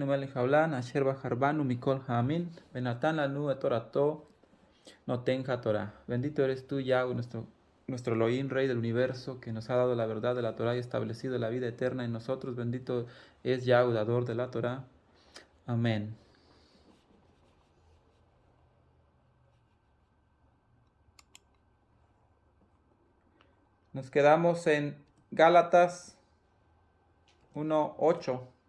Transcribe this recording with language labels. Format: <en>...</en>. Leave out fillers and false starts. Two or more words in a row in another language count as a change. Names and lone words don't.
<he>מלך העולם, אשר בחר בנו מכל העמים, ונתן לנו את תורתו נותן התורה.</he> <es>Bendito eres tú, Yahweh, nuestro Elohim, Rey del universo, que nos ha dado la verdad de la Torah y establecido la vida eterna en nosotros. Bendito es Yahweh, dador de la Torah. Amén. Nos quedamos en Gálatas 1:8.</es>